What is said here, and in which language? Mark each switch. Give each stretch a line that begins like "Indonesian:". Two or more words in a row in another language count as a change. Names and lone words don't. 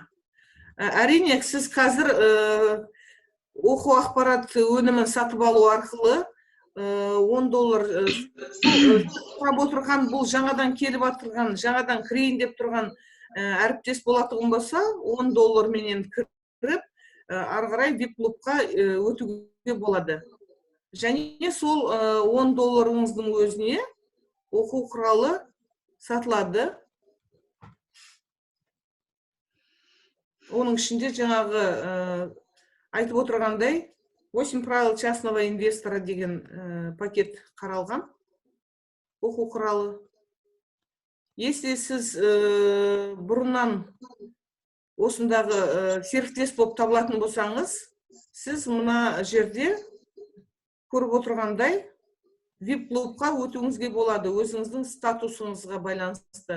Kazakh: Әрине, сіз қазір оқу ақпарат өнімін сатып алу арқылы $10 сұрап отырған, бұл жаңадан келіп атырған, жаңадан кірейін деп тұрған әріптес болатығын болса, $10 менен кіріп, ары қарай VIP-клубқа өтуге болады. Және сол $10-ыңыздың өзіне оқу құралы сатылады. Оның ішінде жаңағы айтып отырғандай 8 правил частного инвестора деген пакет қаралған оқу құралы. Если сіз бұрыннан осындағы серіктес болып табылатын болсаңыз, сіз мына жерде көріп отырғандай VIP-клубқа өтуіңізге болады, өзіңіздің статусыңызға байланысты.